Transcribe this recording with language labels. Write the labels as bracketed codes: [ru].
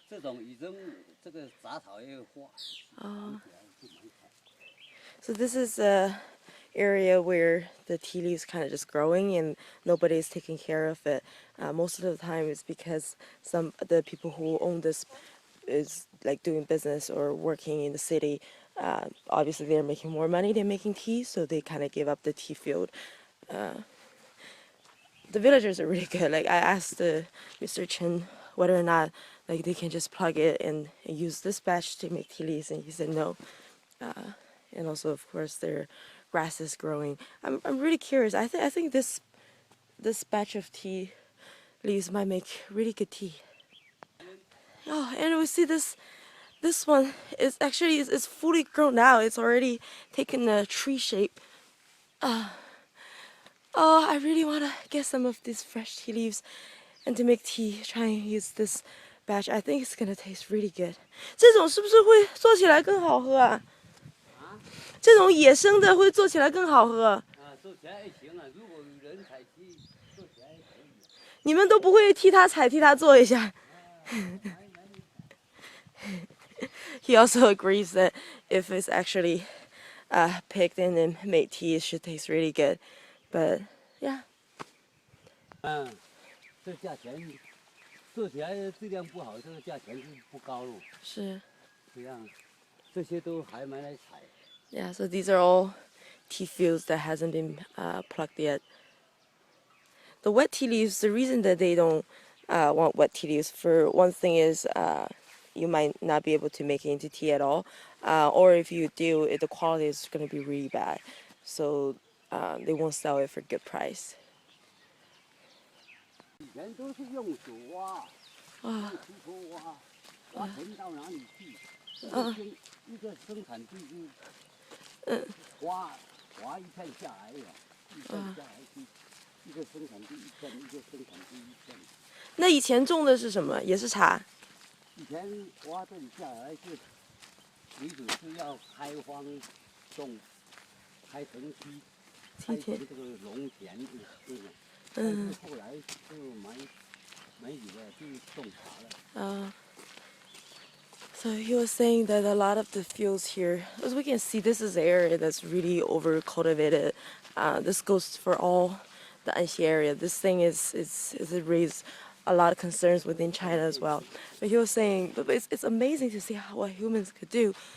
[zh] 这种已经这个杂草也有花，哦。就蛮采。 [en] So this is a area where the tea leaves kind of just growing and nobody is taking care of it. Most of the time it's because the people who own this is like doing business or working in the city. Obviously they're making more money than making tea, so they kind of give up the tea field. The villagers are really good. Like I asked Mr. Chen whether or not like they can just plug it and use this batch to make tea leaves, and he said no. And also, of course, their grass is growing. I'm really curious. I think this batch of tea leaves might make really good tea. Oh, and we see this one is actually is fully grown now. It's already taken a tree shape. Oh, I really want to get some of these fresh tea leaves and to make tea. Try and use this batch. I think it's gonna taste really good. [zh] 这种是不是会做起来更好喝啊？这种野生的会做起来更好喝。啊，做起来也行啊，如果有人采集，做起来也可以。你们都不会替他采，替他做一下。 [en] He also agrees that if it's actually picked and made tea, it should taste really good. But yeah. [zh] 嗯，这价钱做起来质量不好，这个价钱是不高喽。是。这样，这些都还没来采。 [en] Yeah, so these are all tea fields that hasn't been plucked yet. The wet tea leaves, the reason that they don't want wet tea leaves, for one thing is you might not be able to make it into tea at all. Or if you do, the quality is going to be really bad. So they won't sell it for good price. [zh] 以前都是用手挖，用锄头挖，挖沉到哪里去？一个生产地就划一片下来呀，一片下来去，一个生产地一片，一个生产地一片。那以前种的是什么？也是茶。以前挖这里下来是，为主是要开荒种，开城区，开成这个农田这种。但是后来就没有了，就种茶了。 [en] So he was saying that a lot of the fields here, as we can see, this is an area that's really over cultivated. This goes for all the Anxi area. This thing is it raised a lot of concerns within China as well. But he was saying, but it's amazing to see what humans could do.